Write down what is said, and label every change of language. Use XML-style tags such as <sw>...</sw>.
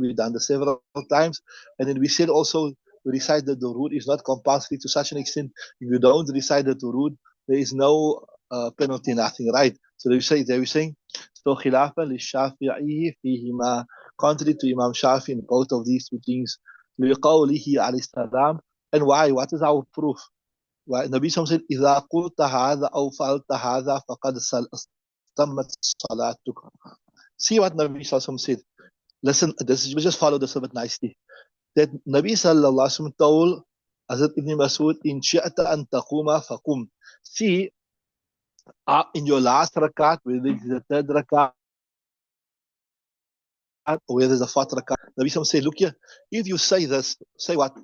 <en>We've done this several times. And then we said also to recite the durood is not compulsory to such an extent. If you don't recite the durood, there is no penalty, nothing, right? So they say, they were saying, so</en> <ar>khilafan li shafi'i fihima,</ar> <en>contrary to Imam Shafi in both of these two things,</en> <ar>liqawlihi alayhi salam.</ar> <en>And why? What is our proof? Why? Nabi Sallam said,</en> <ar>إِذَا قُلْتَ هَذَا أَوْ فَعَلْتَ هَذَا فَقَدْ تَمَّتْ صَلَاتُكَ.</ar> <en>See what Nabi Sallam said. Listen, we just follow this a bit nicely. That Nabi Sallallahu Alaihi Wasallam told Hazrat Ibn Masud,</en> <ar>إِن شِئْتَ أَن تَقُومَ فَقُمْ.</ar> <en>See, in your last rakat, whether it is the third rakat, or whether it's the fourth rakat, Nabi Sallam said, look here, if you say this, say what?</en>